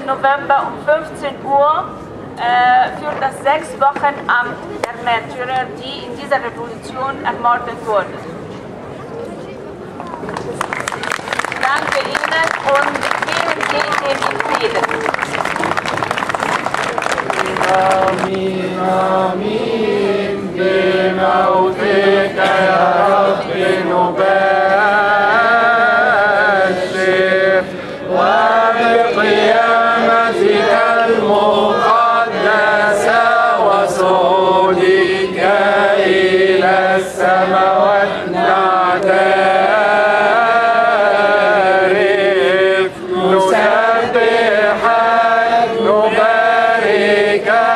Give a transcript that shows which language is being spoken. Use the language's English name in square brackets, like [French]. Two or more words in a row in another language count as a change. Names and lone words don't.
[German] November um 15 Uhr für das 6-Wochen-Amt der Märtyrer, die in dieser Revolution ermordet wurden. Danke Ihnen und gehen Sie in Frieden. [Arabic] آمين آمين بموتك يا رب نبشر وبقيامتك المقدسة وصعودك إلى السماوات نعترف نسبحك نباركك